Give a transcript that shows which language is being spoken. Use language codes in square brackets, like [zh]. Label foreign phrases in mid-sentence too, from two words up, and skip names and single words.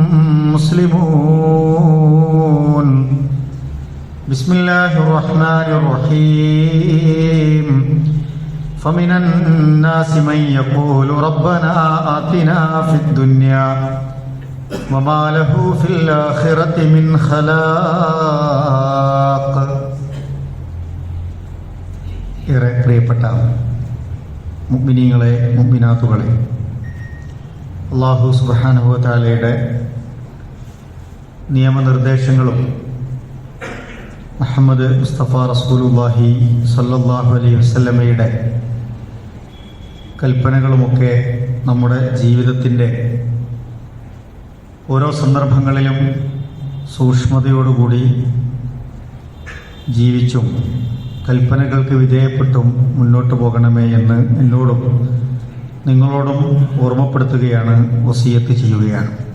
[ar] مسلمون بسم الله الرحمن الرحيم فمن الناس من يقول ربنا آتنا في الدنيا وما له في الآخرة من خلاق. [ml] ഏറെ പ്രിയപ്പെട്ട മുഅ്മിനീങ്ങളെ മുഅ്മിനാത്തുകളെ, [ar] الله سبحانه وتعالى [ml] നിയമനിർദ്ദേശങ്ങളും മുഹമ്മദ് മുസ്തഫ റസൂലുള്ളാഹി [ar] صلى الله عليه وسلم [ml] കൽപ്പനകളുമൊക്കെ നമ്മുടെ ജീവിതത്തിൻ്റെ ഓരോ സന്ദർഭങ്ങളിലും സൂക്ഷ്മതയോടുകൂടി ജീവിച്ചും കൽപ്പനകൾക്ക് വിധേയപ്പെട്ടും മുന്നോട്ട് പോകണമേ എന്ന് എന്നോടും നിങ്ങളോടും ഓർമ്മപ്പെടുത്തുകയാണ്, വസിയത്ത് ചെയ്യുകയാണ്.